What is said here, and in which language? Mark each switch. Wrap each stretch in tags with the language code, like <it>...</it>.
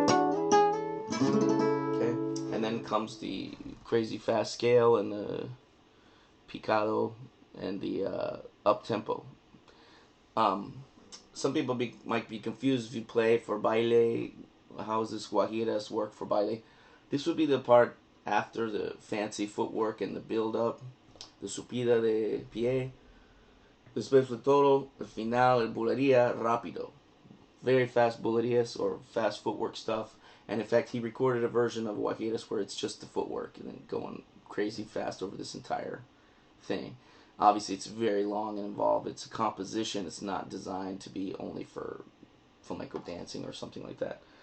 <en>Okay, and then comes the crazy fast scale and the picado and the up tempo. Some people might be confused if you play for baile. How does this guajiras work for baile? This would be the part after the fancy footwork and the build-up, the subida de pie.</en> <es>Después de todo, el final, el bulería rápido.</es> <en>Very fast bulerías or fast footwork stuff. And in fact, he recorded a version of Guajiras where it's just the footwork and then going crazy fast over this entire thing. Obviously, it's very long and involved. It's a composition. It's not designed to be only for flamenco dancing or something like that.</en>